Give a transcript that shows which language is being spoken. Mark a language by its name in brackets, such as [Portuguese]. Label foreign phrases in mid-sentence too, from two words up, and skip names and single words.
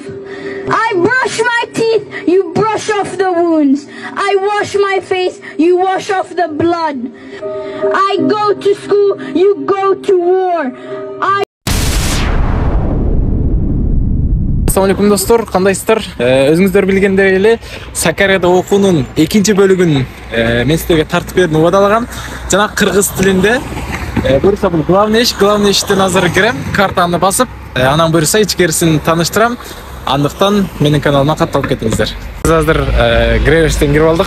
[English] I brush my teeth, you brush off the wounds. I wash my face, you wash off the blood. I go to school, you go to war. [Kyrgyz] Assalamualaikum достор, кандайсыздар? Өзүңүздөр билгендей эле Сакарияда окуунун экинчи бөлүгүн мен силерге тартып берүүнү убадалагам. Жана кыргыз тилинде буюрса бул главный иштен азыр кирем, картаны басып, анан буюрса ичкерисин тааныштырам. Андыктан менин каналыма катталып кетиңиздер. Биз азыр киребештен кирип алдык.